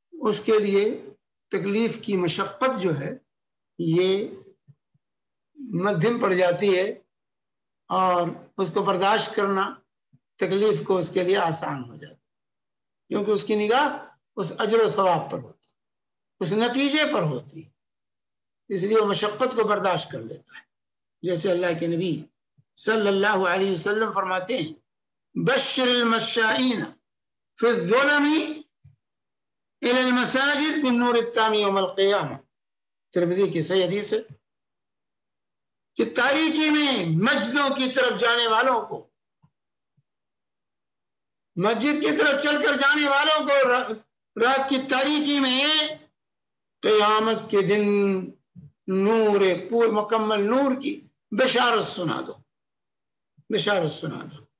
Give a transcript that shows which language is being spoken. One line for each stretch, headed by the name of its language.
Urdu: اس کے لیے تکلیف کی مشقت جو ہے یہ مدھم پڑ جاتی ہے، اور اس کو برداشت کرنا تکلیف کو اس کے لیے آسان ہو جاتا ہے، کیونکہ اس کی نگاہ اس اجر و ثواب پر ہوتی، اس نتیجے پر ہوتی، اس لیے وہ مشقت کو برداشت کر لیتا ہے۔ جیسے اللہ کے نبی صلی اللہ علیہ وسلم فرماتے ہیں
Arabic: بشر المشائین فی الظلم إلى المساجد بالنور التام يوم القيامة.
Urdu: ترمذی کی صحیح حدیث ہے کہ تاریکی میں مسجدوں کی طرف جانے والوں کو، مسجد کی طرف چل کر جانے والوں کو رات کی تاریکی میں قیامت کے دن نور، پور مکمل نور کی بشارت سنا دو، بشارت سنا دو.